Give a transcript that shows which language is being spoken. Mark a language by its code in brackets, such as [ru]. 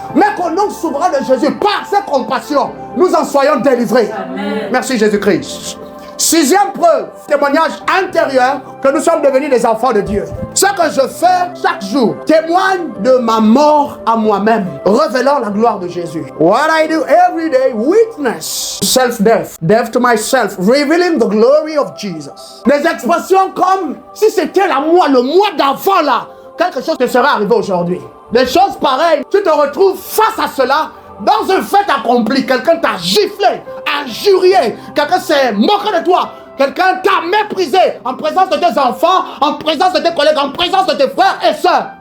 [fr] Mais qu'au nom souverain de Jésus, par sa compassion, nous en soyons délivrés. Amen. Merci Jésus-Christ. Sixième preuve, témoignage intérieur que nous sommes devenus des enfants de Dieu. Ce que je fais chaque jour témoigne de ma mort à moi-même, révélant la gloire de Jésus. [en] What I do every day witness self-death, death to myself, revealing the glory of Jesus. [fr] Des expressions comme si c'était le mois d'avant là, quelque chose qui serait arrivé aujourd'hui. Des choses pareilles, tu te retrouves face à cela. Dans un fait accompli, quelqu'un t'a giflé, injurié, quelqu'un s'est moqué de toi, quelqu'un t'a méprisé en présence de tes enfants, en présence de tes collègues, en présence de tes frères et sœurs.